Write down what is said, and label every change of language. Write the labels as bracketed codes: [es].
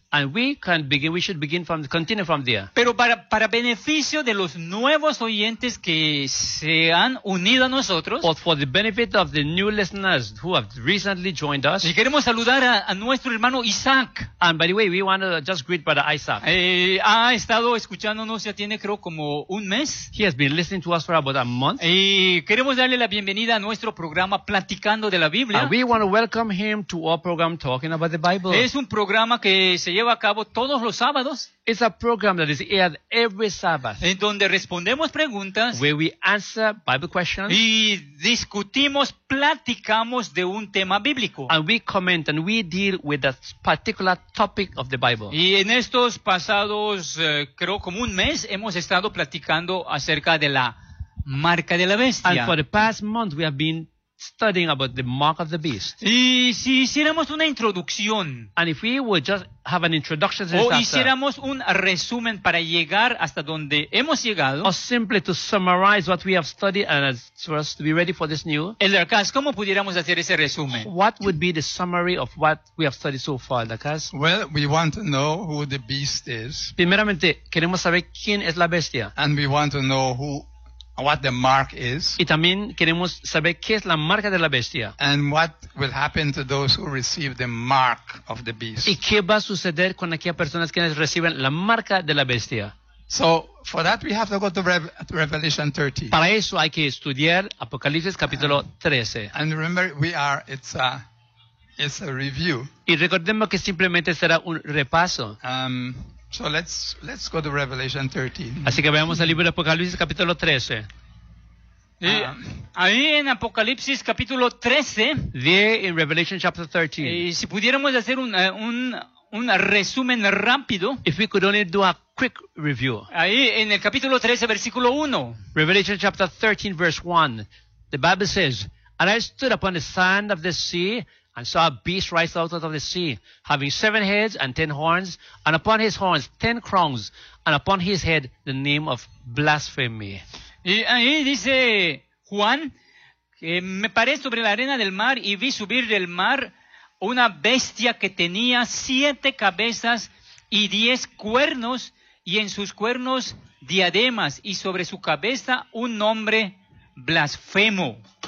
[en] And we can begin, we should begin from, continue from there. [es] Pero para beneficio de los nuevos oyentes que se han unido a nosotros. [en] But for the benefit of the new listeners who have recently joined us. [es] Y queremos saludar a nuestro hermano Isaac. [en] And by the way, we want to just greet Brother Isaac. [es] Ha estado escuchándonos ya tiene creo como un mes. [en] He has been listening to us for about a month. [es] Y queremos darle la bienvenida a nuestro programa Platicando de la Biblia. [en] And we want to welcome him to our program Talking About the Bible. [es] Es un programa que se lleva a cabo todos los sábados. [en] It's a program that is aired every Sabbath. [es] En donde respondemos preguntas. [en] Where we answer Bible questions. [es] Y discutimos, platicamos de un tema bíblico. [en] And we comment and we deal with a particular topic of the Bible. [es] Y en estos pasados, creo como un mes, hemos estado platicando acerca de la marca de la bestia. [en] And for the past month, we have been studying about the mark of the beast. [es] Y si hiciéramos una introducción. [en] And if we would just have an introduction. [es] O hiciéramos un resumen para llegar hasta donde hemos llegado. [en] Or simply to summarize what we have studied and for us to be ready for this new. [es] Elder Cass, ¿cómo pudiéramos hacer ese resumen? [en] What would be the summary of what we have studied so far, Elder Cass? Well, we want to know who the beast is. [es] Primeramente, queremos saber quién es la bestia. [en] And we want to know who what the mark is. [es] Y también queremos saber qué es la marca de la bestia. [en] And what will happen to those who receive the mark of the beast. [es] Y qué va a suceder con aquellas personas que reciben la marca de la bestia. [en] So, for that we have to go to Revelation 30. [es] Para eso hay que estudiar Apocalipsis capítulo 13. [en] And remember, it's a review. [es] Y recordemos que simplemente será un repaso. [en] So let's go to Revelation 13. [es] Así que veamos el libro de Apocalipsis capítulo 13. Ahí en Apocalipsis capítulo 13. [en] There in Revelation chapter 13. [es] Y si pudiéramos hacer un resumen rápido. [en] If we could only do a quick review. [es] Ahí en el capítulo 13 versículo 1. [en] Revelation chapter 13 verse 1. The Bible says, "And I stood upon the sand of the sea, and saw a beast rise out of the sea, having seven heads and ten horns, and upon his horns ten crowns, and upon his head the name of blasphemy." [es] Y ahí dice Juan, me paré sobre la arena del mar y vi subir del mar una bestia que tenía siete cabezas y diez cuernos, y en sus cuernos diademas, y sobre su cabeza un nombre blasfemo.